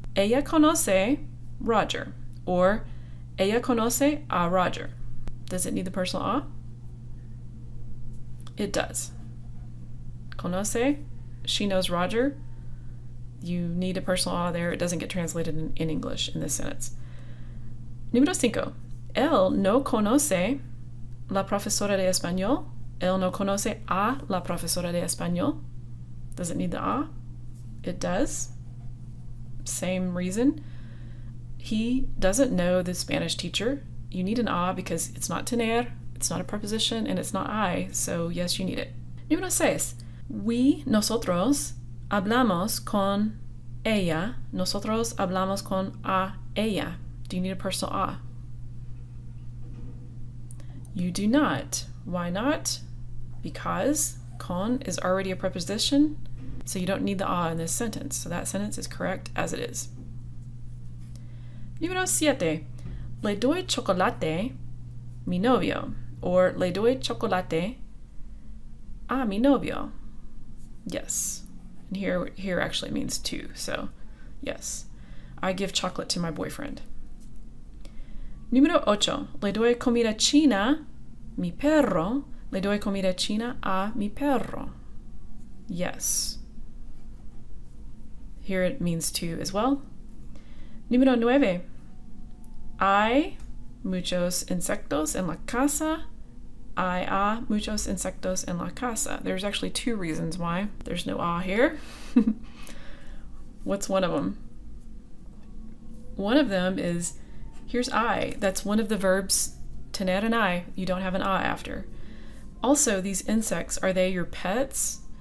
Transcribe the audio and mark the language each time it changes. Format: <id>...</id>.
<es>Ella conoce Roger. Or ella conoce a Roger.</es> <en>Does it need the personal a? It does. Conoce, she knows Roger. You need a personal a there. It doesn't get translated in English in this sentence.</en> <es>Número 5. Él no conoce la profesora de español. Él no conoce a la profesora de español.</es> <en>Does it need the a? It does. Same reason. He doesn't know the Spanish teacher. You need an a because it's not tener, it's not a preposition, and it's not I, so yes, you need it.</en> <es>Número 6. Nosotros hablamos con ella. Nosotros hablamos con a ella.</es> <en>Do you need a personal a? You do not. Why not? Because con is already a preposition, so you don't need the a in this sentence. So that sentence is correct as it is.</en> <es>Número 7. Le doy chocolate mi novio. Or le doy chocolate a mi novio. Yes.</es> <en>And here actually means to, so yes. I give chocolate to my boyfriend.</en> <es>Número 8. Le doy comida china mi perro. Le doy comida china a mi perro. Yes.</es> <en>Here it means to as well.</en> <es>Número 9. Hay muchos insectos en la casa. Hay muchos insectos en la casa.</es> <en>There's actually two reasons why there's no a here. What's one of them? One of them is, here's I. That's one of the verbs, tener and I. You don't have an a after. Also, these insects, are they your pets?</en>